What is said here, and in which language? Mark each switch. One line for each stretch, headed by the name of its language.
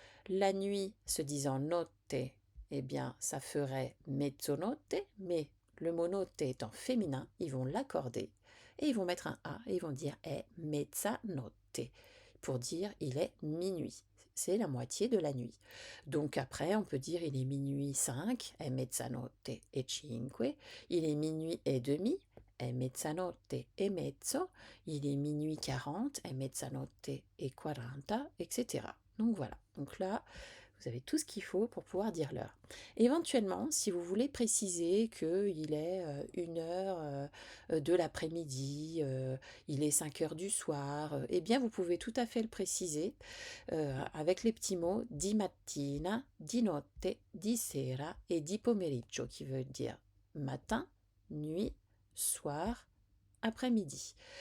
French: La nuit se disant notte, eh bien, ça ferait mezzanotte, mais le mot notte étant féminin, ils vont l'accorder et ils vont mettre un A et ils vont dire
Italian: è mezzanotte
French: pour dire il est minuit. C'est la moitié de la nuit. Donc après, on peut dire il est minuit 5,
Italian: è mezzanotte e 5,
French: il est minuit et demi,
Italian: è mezzanotte e mezzo,
French: il est minuit 40,
Italian: è mezzanotte e 40,
French: etc. Donc voilà. Donc là, vous avez tout ce qu'il faut pour pouvoir dire l'heure. Éventuellement, si vous voulez préciser qu'il est 1 heure de l'après-midi, il est 5 heures du soir, eh bien vous pouvez tout à fait le préciser avec les petits mots
Italian: di mattina, di notte, di sera et di pomeriggio,
French: qui veut dire matin, nuit, soir, après-midi.